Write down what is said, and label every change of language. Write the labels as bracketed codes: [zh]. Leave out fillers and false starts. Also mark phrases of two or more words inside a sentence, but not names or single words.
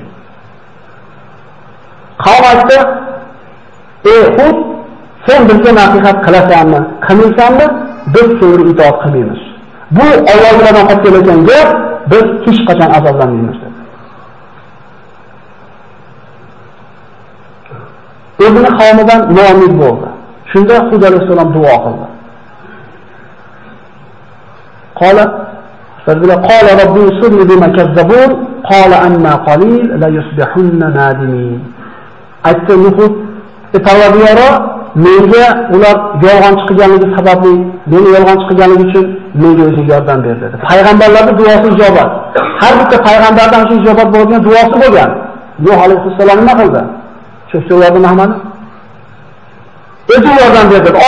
[uz] Qavm aytdi, "Ey Hud, sen bizga nasihat qilasanmi, qilmaysanmi? Biz senga itoat qilmaymiz." Bu Allohdan qolib kelgan gap, biz hech qachon azoblanmaymiz dedi. O'zini qavmidan noumid bo'ldi. Shunda Hud alayhisalom duo qildi. [ar] قال ربي انصرني بما كذبون قال أما قليل لا يصبحن نادمين. [uz] Aytdi Nuhud, Parvardigoro menga ular yolg'on chiqganligi sababli, meni yolg'on chiqganligi uchun menga o'zing yordam ber dedi. Payg'ambarlarning duosi ijobat. Har bitta payg'ambardan shu ijobat bo'lgan duosi bo'lgan. Nuh alayhissalom nima qildi? Cho'kcho'larni Muhammad o'zing yordam ber dedi.